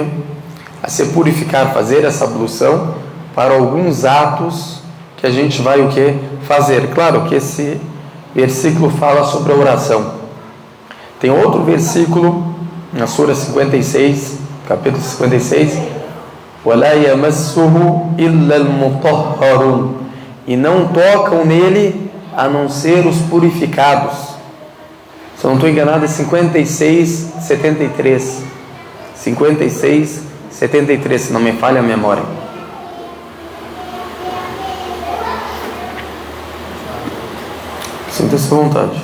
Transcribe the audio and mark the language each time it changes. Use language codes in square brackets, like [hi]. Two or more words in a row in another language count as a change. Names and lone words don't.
[pt] A se purificar, fazer essa ablução para alguns atos que a gente vai o que? Fazer. Claro que esse versículo fala sobre a oração. Tem outro versículo na Sura 56, capítulo 56, [ar] وَلَا يَمَسُّهُ إِلَّا الْمُطَهَّرُونَ, [pt] e não tocam nele a não ser os purificados. Se eu não estou enganado, é 56, 73. 56, 73, se não me falha a memória. Sinta-se à vontade.